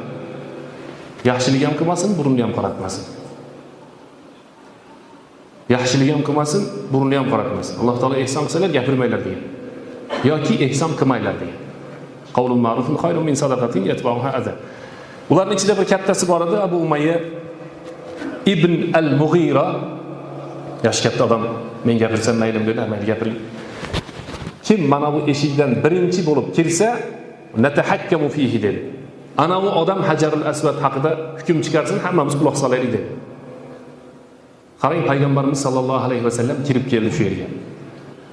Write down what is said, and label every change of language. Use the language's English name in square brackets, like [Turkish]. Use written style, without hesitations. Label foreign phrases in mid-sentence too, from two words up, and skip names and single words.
[Uzbek] Yaxshilik ham qilmasin, burnini ham qoratmasin. Yaxshilik ham qilmasin, burnini ham qoratmasin. Alloh taolo ehson qilsalar gapirmanglar degan. Yoki ehson qilmanglar degan. [Arabic] قول معروف خير من صدقة يتبعها أذى. [Uzbek] Ularning ichida bir kattasi bor edi, Abu Umayya ibn al-Mughira. Yosh katta odam, men gapirsam maylim dedi, mayli gapiring. Kim mana bu eshikdan birinchi bo'lib kirsa, [Arabic] نتحاكم فيه [Uzbek] dedi. Ana u odam Hajarul Aswad haqida hukm chiqarsin, hammamiz quloq solaylik dedi. Qarang, payg'ambarimiz [Arabic] صلى الله عليه وسلم [Uzbek] kirib keldi shu yerga.